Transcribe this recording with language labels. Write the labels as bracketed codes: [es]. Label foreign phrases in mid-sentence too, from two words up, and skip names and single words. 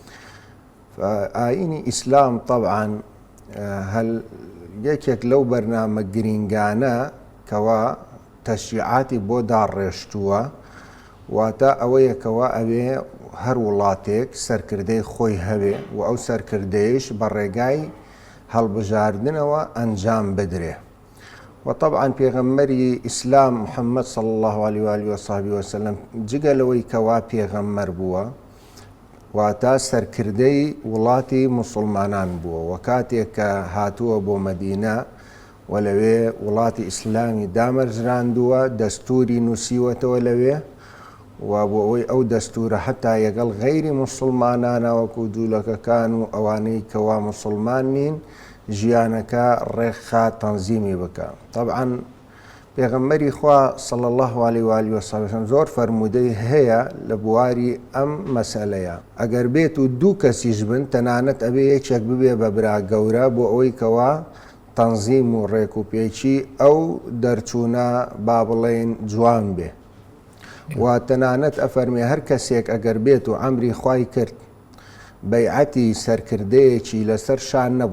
[ckb] ئاینی ئیسلام طبعاً هەل یەکێک لەو بەرنامە گرینگانە کەوا تەشریعاتی بۆ داڕێشتووە، واتە ئەوەیەکەوە ئەوێ هەر وڵاتێک سەرکردەی خۆی هەوێ و ئەو سەرکردەیەش بە ڕێگای هەڵبژاردنەوە ئەنجام بدرێ. وطبعاً پێغەمبەری ئیسلام محەممەد [ar] صلی الله عليه وآله وصحبه وسلم [ckb] جگە لەوەی کەوا پێغەمبەر بووە، واتە سەرکردەی وڵاتی موسڵمانان بووە، و کاتێک کە هاتووە بۆ مەدینە و لەوێ وڵاتی ئیسلامی دامەرزراندووە، دەستوری نووسیوەتەوە لەوێ، و بۆ ئەوەی ئەو دەستورە حتا یەگەڵ غەیری موسڵمانانە وەکو جوولەکەکان و ئەوانەی کەوا موسڵمان نین ژیانەکە ڕێکخا تەنزیمی بکە. طبعاً پێغەمبەری خوا [ar] صلی الله عليه وآله وسلم [ckb] زۆر فەرمودەی هەیە لە بواری ئەم مەسەلەیە. ئەگەر بێت و دوو کەسیش بن، تەنانەت ئەبێ یەکێک ببێ بە برا گەورە بۆ ئەوەی کەوا تەنزیم و ڕێک و پێچی ئەو دەرچوونە با بڵێن جوان بێ. و تەنانەت ئەفەرمێ هەر کەسێک ئەگەر بێت و ئەمری خوای کرد بەیعەتی سەرکردەیەکی لەسەر شان نەبوو،